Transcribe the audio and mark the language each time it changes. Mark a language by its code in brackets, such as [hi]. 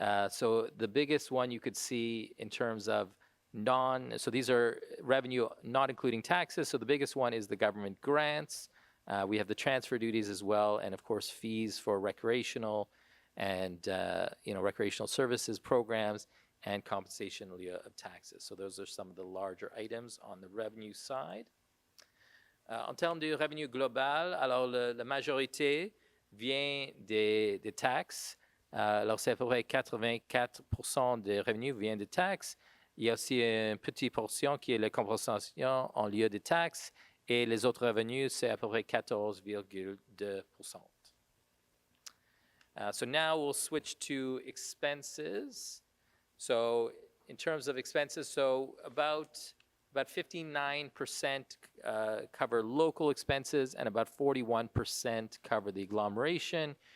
[en] So the biggest one you could see in terms of so these are revenue not including taxes. So the biggest one is the government grants. We have the transfer duties as well, and of course fees for recreational and recreational services programs and compensation in lieu of taxes. So those are some of the larger items on the revenue side. [fr] En termes de revenu global, alors la majorité vient des taxes. Alors c'est à peu près 84% des revenus viennent des taxes. Il y a aussi une petite portion qui est la compensation en lieu de taxes. Et les autres revenus, c'est à peu près 14,2%. [en] So now we'll switch to expenses. So in terms of expenses, so about 59% cover local expenses and about 41% cover the agglomeration.